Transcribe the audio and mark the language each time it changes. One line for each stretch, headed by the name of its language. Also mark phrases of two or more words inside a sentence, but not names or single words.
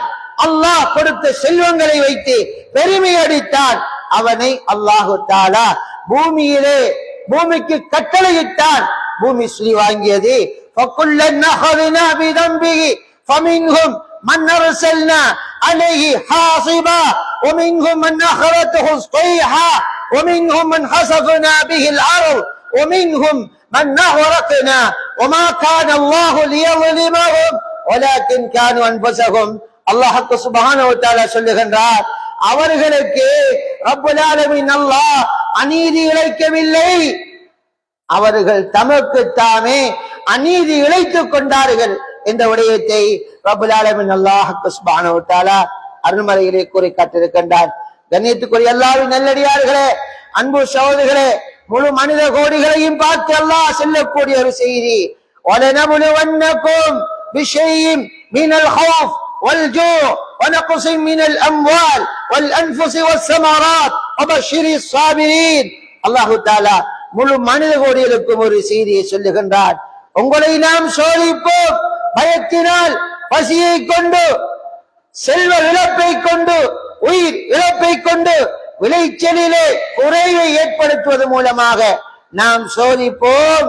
Tamil: அல்லாஹ் கொடுத்த செல்வங்களை வைத்து பெருமை அடித்தான். அவனை அல்லாஹு தஆலா பூமிக்கு கட்டளையிட்டான். பூமி சுழி வாங்கியது.
Arabic: فكلا أخذنا بذنبه فمنهم من أرسلنا عليه حاصبا ومنهم من أخذته الصيحة ومنهم من خسفنا به الأرض ومنهم من أغرقنا وما كان الله ليظلمهم ولكن كانوا أنفسهم.
Tamil: அல்லாஹ்
Arabic: سبحانه وتعالى
Tamil: சொல்லுகின்றார், அவர்களுக்கு
Arabic: رب العالمين
Tamil: அல்லாஹ் அநீதி இழைக்கவில்லை, அவர்கள் தமக்குத்தாமே அநீதி இழைத்துக் கொண்டார்கள் என்ற விடயத்தை
Arabic: رب العالمين
Tamil: அல்லாஹ்
Arabic: سبحانه وتعالى
Tamil: அருள்மறையிலே கூறி காட்டியிருக்கின்றார். கண்ணியத்துக்குரிய அல்லாஹ்வின் நல்லடியார்களே, அன்பு சகோதரர்களே, முழு மனித கோடிகளையும் பார்த்து அல்லாஹ் சொல்லக்கூடிய ஒரு செய்தி,
Arabic: وَلَنَبْلُوَنَّكُمْ بِشَيْءٍ مِنَ الْخَوْفِ وَالْجُوعِ وَنَقْصٍ مِنَ الْأَمْوَالِ وَالْأَنْفُسِ وَالثَّمَرَاتِ وَبَشِّرِ الصَّابِرِينَ.
Tamil: அல்லாஹ் தஆலா முழு மனித கோடிகளுக்கும் ஒரு செய்தியை சொல்லுகின்றார். உங்களை நாம் சோதிப்போம், பயத்தினால், பசியை கொண்டு, செல்வ இழப்பை கொண்டு, உயிர் இழப்பை கொண்டு, விளைச்சலிலே குறைவை ஏற்படுத்துவது மூலமாக நாம் சோதிப்போம்.